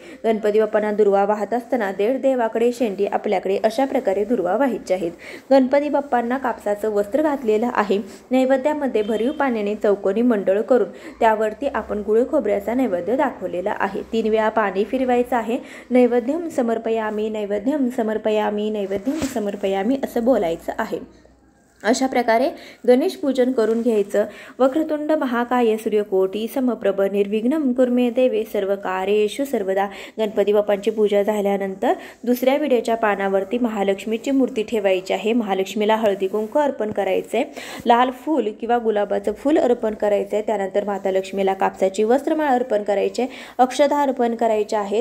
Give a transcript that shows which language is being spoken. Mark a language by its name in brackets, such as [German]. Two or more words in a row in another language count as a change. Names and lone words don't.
[Marathi] गणपती बाप्पांना दुर्वा वाहत असताना देवाकडे शेंडी आपल्याकडे अशा प्रकारे दुर्वा व्हायचे आहेत। गणपती बाप्पांना कापसाचं वस्त्र घातलेलं आहे। नैवेद्यामध्ये भरीव पाण्याने चौकोनी मंडळ करून त्यावरती आपण गुळ खोबऱ्याचा नैवेद्य दाखवलेला आहे। 3 वेळा पाणी फिरवायचं आहे। [Sanskrit] नैवेद्यम समर्पयामी, नैवेद्यम समर्पयामी, नैवेद्यम समर्पयामी [Marathi] असं बोलायचं आहे। अशा प्रकारे गणेश पूजन करून घ्यायचं। [Sanskrit] वक्रतुंड महाकाय सूर्यकोटी समप्रभ निर्विघ्नं कुर्मे देवे सर्व कार्येषु सर्वदा। [Marathi] गणपती बाप्पांची पूजा झाल्यानंतर दुसऱ्या विड्याच्या पानावरती महालक्ष्मीची मूर्ती ठेवायची आहे। महालक्ष्मीला हळदी कुंकू अर्पण करायचे, लाल फूल किंवा गुलाबाचं फूल अर्पण करायचे। त्यानंतर माता लक्ष्मीला कापसाची वस्त्रमाळ अर्पण करायचे, अक्षता अर्पण करायच्या आहेत।